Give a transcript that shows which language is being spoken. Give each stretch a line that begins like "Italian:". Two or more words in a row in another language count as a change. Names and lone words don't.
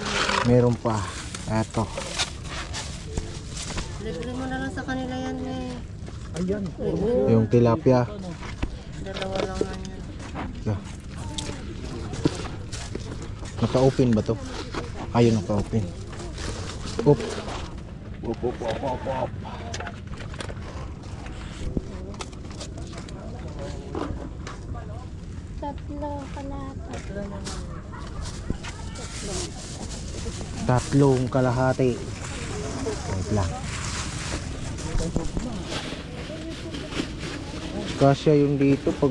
Filipino: Meron pa. Ito. Libre mo na lang sa kanila yan eh. Ayan. Yung tilapia. Dalawa lang nga yan. Yeah. Naka-open ba to? Ayun, naka-open. Op. Op, op, op, op, op. tatlo kalahati. Tatlong kalahati. Wait lang. Kasya yung dito pag